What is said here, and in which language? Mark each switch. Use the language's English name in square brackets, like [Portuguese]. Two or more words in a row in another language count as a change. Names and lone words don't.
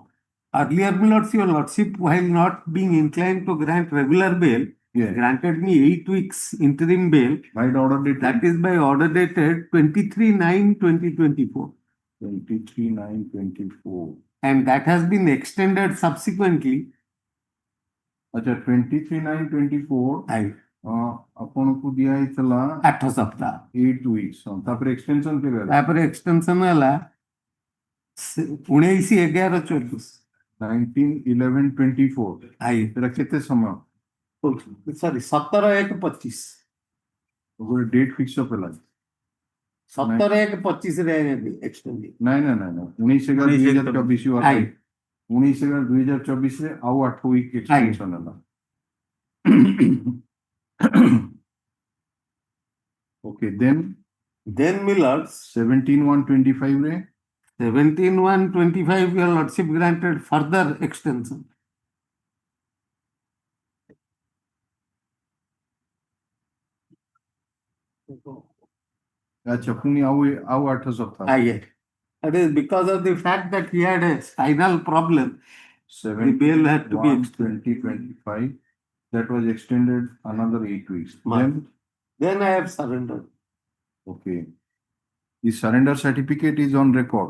[English] Earlier, your lordship, while not being inclined to grant regular bail, granted me 8 weeks interim bail. By order dated? That is by order dated 23/9/2024. 23/9/24. And that has been extended subsequently. [Odia] अच्छा 23/9/24 ଆପଣଙ୍କୁ ଦିଆ ହେଇଥିଲା 8 ସପ୍ତାହ [English] 8 weeks [Odia] ତାପରେ ଏକ୍ସଟେନସନ କେବେ ହେଲା ତାପରେ ଏକ୍ସଟେନସନ ହେଲା 19/11/24 19/11/24 ସେଟା କେତେ ସମୟ ସରି 17/1/25 ଗୋଟେ [English] date fix up [Odia] ହେଲା 17/1/25 रे एक्सटेंड ନାଇଁ ନାଇଁ ନାଇଁ ନାଇଁ 19/11/2024 ଆଜ୍ଞା। 19/11/2024 ରେ ଆଉ 8 [English] week extension [Odia] ହେଲା। [English] Okay, then my lords [Odia] 17/1/25 रे [English] 17/1/25 your lordship granted further extension. [Odia] ଆଚ୍ଛା ପୁଣି ଆଉ 8 ସପ୍ତାହ। [English] Yes. That is because of the fact that he had a spinal problem. The bail had to be 2025 that was extended another 8 weeks. Then I have surrendered. Okay. The surrender certificate is on record.